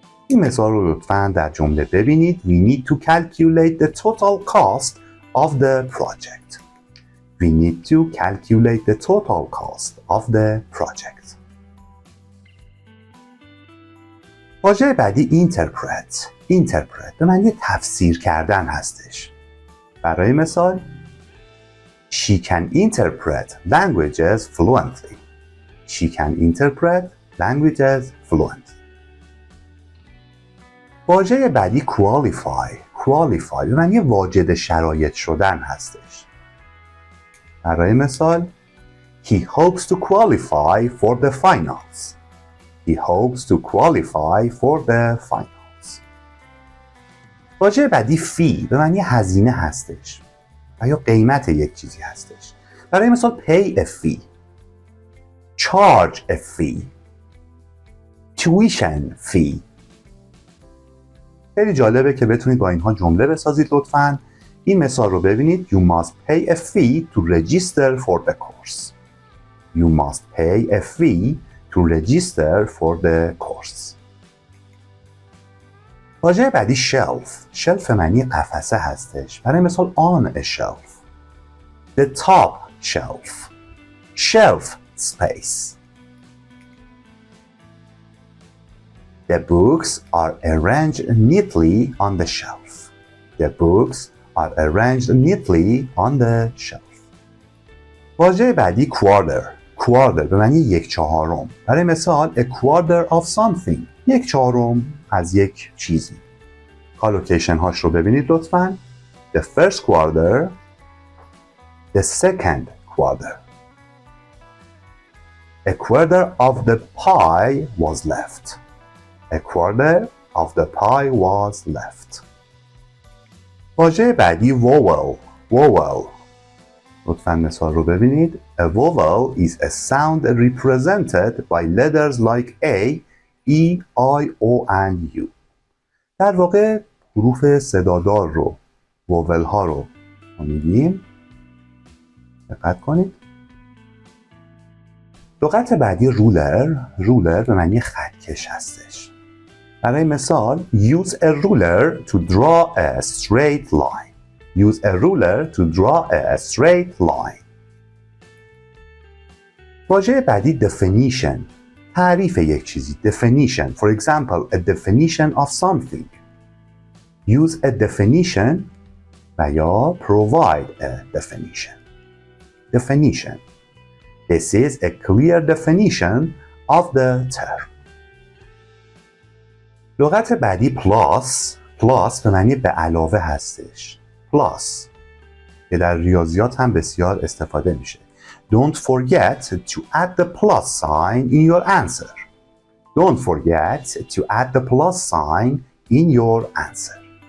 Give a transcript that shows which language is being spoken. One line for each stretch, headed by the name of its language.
Persian: این مثال رو لطفاً در جمله ببینید.
English: We need to calculate the total cost of the project. We need to calculate the total cost of the project.
Persian: واژه بعدی interpret به معنی تفسیر کردن هستش. برای مثال
English: She can interpret languages fluently. She can interpret languages fluently.
Persian: واژه بعدی qualify به معنی واجد شرایط شدن هستش. برای مثال
English: He hopes to qualify for the finals. He hopes to qualify for the finals.
Persian: واژه بعدی fee به معنی هزینه هستش و یا قیمت یک چیزی هستش. برای مثال
English: pay a fee, charge a fee, tuition fee.
Persian: خیلی جالبه که بتونید با اینها جمله بسازید لطفاً. این مثال رو ببینید.
English: You must pay a fee to register for the course. You must pay a fee to register for the course.
Persian: واژه بعدی shelf معنی قفسه هستش. برای مثال
English: on a shelf, the top shelf, shelf space. The books are arranged neatly on the shelf. The books are arranged neatly on the shelf.
Persian: واژه بعدی quarter به معنی 1/4. برای مثال
English: a quarter of something,
Persian: 1/4 از یک چیزی. کالوکیشن هاش رو ببینید لطفاً.
English: The first quarter, the second quarter. A quarter of the pie was left. A quarter of the pie was left.
Persian: واژه بعدی vowel. لطفاً مثال رو ببینید.
English: A vowel is a sound represented by letters like A, E, I, O and U.
Persian: در واقع حروف صدادار رو، ووول ها رو میگیم. دقت کنید. لغت بعدی رولر به معنی خطکش هستش. برای مثال
English: use a ruler to draw a straight line. Use a ruler to draw a straight line.
Persian: واژه بعدی definition. تعریف یک چیزی. Definition.
English: For example, a definition of something. Use a definition
Persian: و یا
English: provide a definition. Definition. This is a clear definition of the term.
Persian: لغت بعدی plus به معنی به علاوه هستش. plus که در ریاضیات هم بسیار استفاده میشه.
English: Don't forget to add the plus sign in your answer. Don't forget to add the plus sign in your answer.